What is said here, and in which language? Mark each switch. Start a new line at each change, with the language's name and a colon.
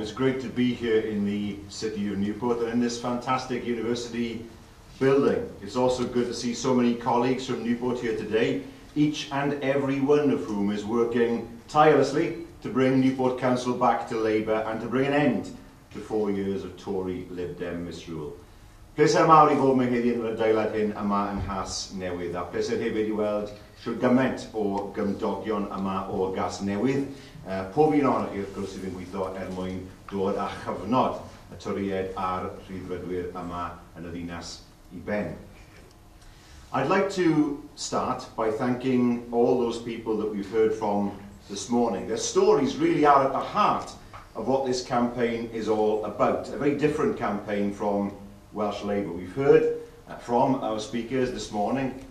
English: It's great to be here in the city of Newport and in this fantastic university building. It's also good to see so many colleagues from Newport here today, each and every one of whom is working tirelessly to bring Newport Council back to Labour and to bring an end to 4 years of Tory Lib Dem misrule.
Welsh: Pleser mawr I fod mewn heddiw yn y adeilad hyn yma yn Nghas Newydd, a pleser hefyd I weld siwr gymaint o gymdogion yma o Gas Newydd. Pob un ohonoch chi, wrth gwrs, sydd yn gweithio mwyn dod â chyfnod y toriad a'r rhyddfrydwyr yma yn y ddinas I ben.
English: I'd like to start by thanking all those people that we've heard from this morning. Their stories really are at the heart of what this campaign is all about. A very different campaign from Welsh Labour. We've heard from our speakers this morning.